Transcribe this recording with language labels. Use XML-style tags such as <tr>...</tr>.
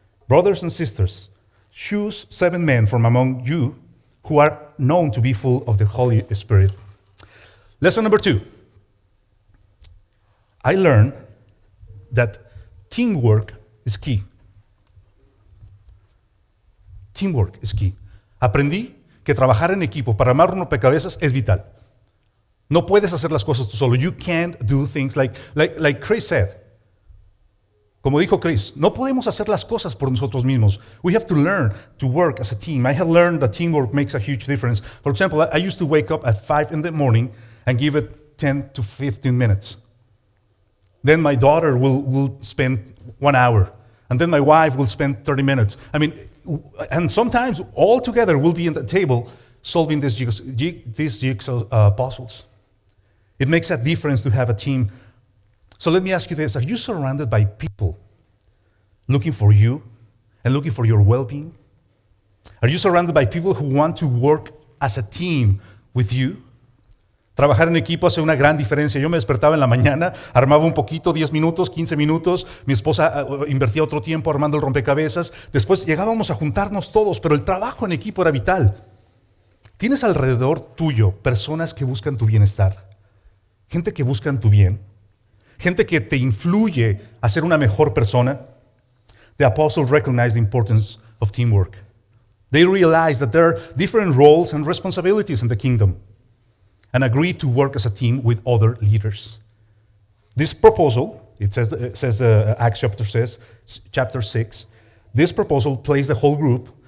<en>Brothers and sisters, choose 7 men from among you who are known to be full of the Holy Spirit. Lesson number 2. I learned that teamwork is key. Teamwork is key.</en> <es>Aprendí que trabajar en equipo para armar un rompecabezas es vital. No puedes hacer las cosas tú solo.</es> <en>You can't do things like Chris said.</en> <es>Como dijo Chris, no podemos hacer las cosas por nosotros mismos.</es> <en>We have to learn to work as a team. I have learned that teamwork makes a huge difference. For example, I used to wake up at 5 in the morning and give it 10 to 15 minutes. Then my daughter will spend 1 hour. And then my wife will spend 30 minutes. And sometimes all together we'll be at the table solving these jigsaw puzzles. It makes a difference to have a team. So let me ask you this. Are you surrounded by people looking for you and looking for your well-being? Are you surrounded by people who want to work as a team with you?</en> <es>Trabajar en equipo hace una gran diferencia. Yo me despertaba en la mañana, armaba un poquito, 10 minutos, 15 minutos. Mi esposa invertía otro tiempo armando el rompecabezas. Después llegábamos a juntarnos todos, pero el trabajo en equipo era vital. Tienes alrededor tuyo personas que buscan tu bienestar, gente que buscan tu bien, gente que te influye a ser una mejor persona.</es> <en>The apostles recognized the importance of teamwork. They realized that there are different roles and responsibilities in the kingdom and agreed to work as a team with other leaders. This proposal, it says Acts chapter 6, this proposal placed the whole group.</en>